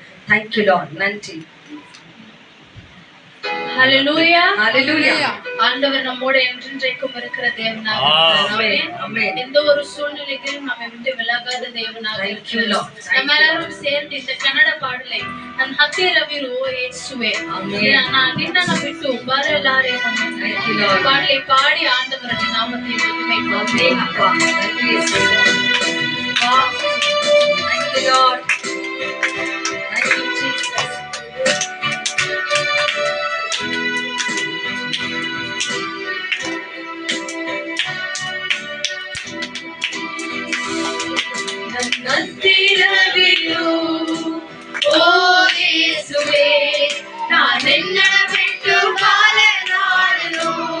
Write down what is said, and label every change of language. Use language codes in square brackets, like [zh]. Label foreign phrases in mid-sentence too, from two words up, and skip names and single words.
[en] Thank you Lord. நன்றி. [ta] ஹalleluya ஹalleluya. ஆண்டவர் நம்மோடு என்றென்றைக்கும் இருக்கிற தேவனாக ஆமென். ஆமென். எந்த ஒரு சூழ்நிலையிலும் நம்மை விட்டு விலகாத தேவனாக இருக்கிறார். நம்ம எல்லாரும் சேர்ந்து இந்த கன்னட பாடலை [kn] ನನ್ನ ಹತ್ತಿರವಿರು ಯೇಸುವೆ ನಿನ್ನನ್ನು ಬಿಟ್ಟು ಬರಲಾರೆನು [ta] பாடலை பாடி ஆண்டவருடைய நாமத்தை மகிமைப்படுத்துவோம். [en] Thank you Lord. Thank you Jesus. [kn] ಹತ್ತಿರವಿರು ಓ ಯೇಸುವೆ ನಾನೆನ್ನ ಬಿಟ್ಟು ಬಾಳಲಾರೆನು